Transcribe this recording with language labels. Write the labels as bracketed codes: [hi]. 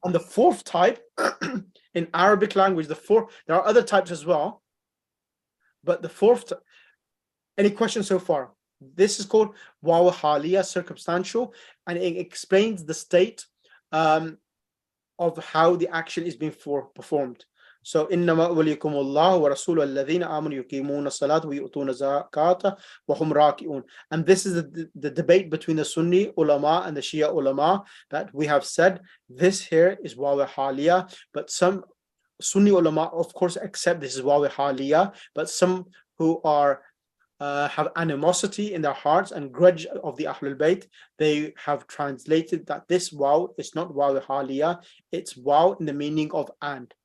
[en] And the fourth type in Arabic language, there are other types as well, but the fourth, any questions so far? This is called waw haliya, circumstantial, and it explains the state of how the action is being performed. So [ar] إنما وليكم الله ورسوله الذين آمنوا يقيمون الصلاة ويؤتون الزكاة وهم راكعون. [en] And this is the debate between the Sunni ulama and the Shia ulama that we have said this here is waw haliya, but some Sunni ulama of course accept this is waw haliya, but some who are have animosity in their hearts and grudge of the Ahlul Bayt, they have translated that this waw is not waw haliya, it's waw in the meaning of and.